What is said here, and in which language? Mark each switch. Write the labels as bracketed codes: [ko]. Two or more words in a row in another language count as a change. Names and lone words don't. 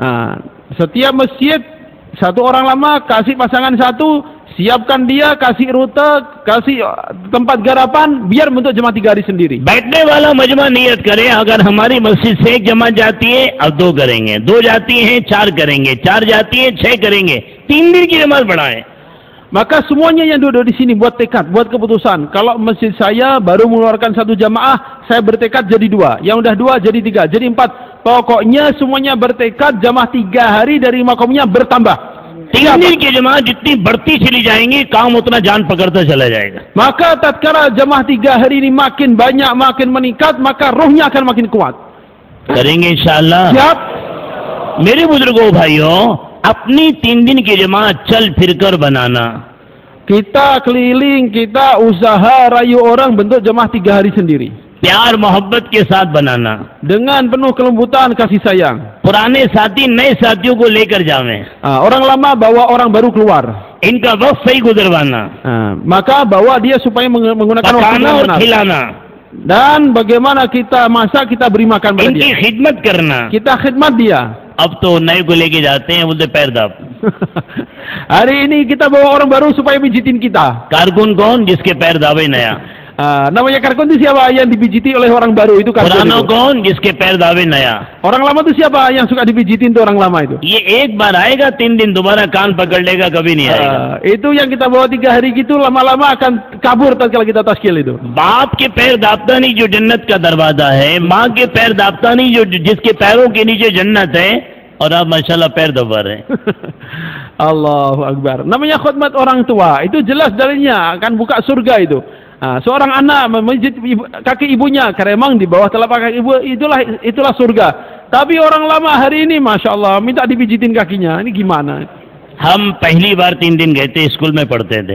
[id] Setiap masjid satu orang lama kasih pasangan satu, siapkan dia, kasih rute, kasih tempat garapan, biar bentuk jemaah 3 hari sendiri. [hi] बैठने वाला मजमा नियत करे, अगर हमारी मस्जिद से 1 जमात जाती है अब 2 करेंगे, 2 जाती हैं 4 करेंगे, 4 जाती है 6 करेंगे, 3 दिन की जमात बढ़ाएं। [id] Maka semuanya yang duduk di sini buat tekad, buat keputusan. Kalau masjid saya baru mengeluarkan 1 jamaah, saya bertekad jadi 2. Yang udah 2 jadi 3, jadi 4. Pokoknya semuanya bertekad jamaah 3 hari dari makomnya bertambah. [hi] 3 दिन की जमात जितनी बढ़ती चली जाएंगी, काम उतना जान पकड़ता चला जाएगा। [id] Maka tatkala jamaah 3 hari ini makin banyak, makin meningkat, maka rohnya akan makin kuat. [hi] करेंगे इंशाअल्लाह। [id] Siap? [hi] मेरे बुजुर्गों भाइयों, अपनी 3 दिन की जमात चल फिरकर बनाना। [id] Kita keliling, kita usaha rayu orang bentuk jamaah 3 hari sendiri. [hi] प्यार मोहब्बत के साथ बनाना, [id] dengan penuh kelembutan kasih sayang. [hi] पुराने साथी नए साथियों को लेकर जावें, [id] Orang lama bawa orang baru keluar. [hi] इनका वक्त सही गुजरवाना, [id] Maka bawa dia supaya menggunakan waktu [hi] पकाना [id] yang [hi] और [id] benar. [hi] खिलाना, [id] Dan bagaimana kita masak, kita beri makan pada [hi] इनकी [id] dia. [hi] खिदमत करना। [id] Kita khidmat dia. [hi] अब तो नए को लेके जाते हैं, बोलते पैर दाब। [id] Hari ini kita bawa orang baru supaya pijitin kita. [hi] कारकुन कौन? जिसके पैर दावे नया। [id] Namanya karkun itu siapa? Yang dipijiti oleh orang baru itu karkun [hi] पुराना [id] itu. [hi] कौन? जिसके पैर दावे नया। [id] Orang lama itu siapa? Yang suka dipijitin itu orang lama itu. [hi] ये एक बार आएगा, 3 दिन दोबारा कान पकड़ लेगा, कभी नहीं आएगा। [id] Itu yang kita bawa 3 hari gitu, lama-lama akan kabur tatkala kita taskil itu. [hi] बाप के पैर दापता नहीं जो जन्नत का दरवाजा है, माँ के पैर दापता नहीं जो जिसके पैरों के नीचे जन्नत है, और आप माशाल्लाह पैर दबा रहे हैं। [ar] الله أكبر. [id] Namanya khidmat orang tua, itu jelas dalilnya akan buka surga itu. Seorang anak memijit kaki ibunya, karena memang di bawah telapak kaki ibu itulah surga. Tapi orang lama hari ini, [ar] ما شاء الله, [id] minta dipijitin kakinya. Ini gimana? [hi] हम पहली बार 3 दिन गए थे, स्कूल में पढ़ते थे।